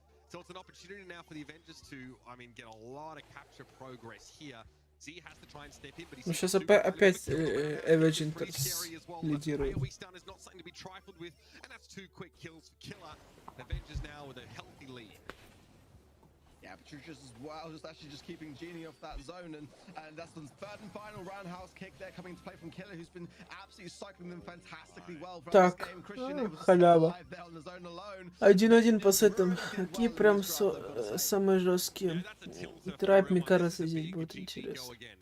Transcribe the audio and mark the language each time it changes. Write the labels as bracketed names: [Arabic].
[English] So it's an opportunity now for the Avengers to, I mean, get a lot of capture progress here. Z has to try and step in, but he's [Russian] сейчас опять Avengers лидирует. [English] is not something to be trifled with, and that's 2 quick kills for Killer. Avengers now with a healthy lead. Yeah, Patricia's as well, just actually just keeping Genie off that zone, and that's the third and final roundhouse kick there coming to play from Killer, who's been absolutely cycling them fantastically well for this game. Christian able to stay alive there on the zone alone. [Russian] 1-1 по сетам. Какие прям самые жесткие. Трайп, мне кажется, здесь будет интересно.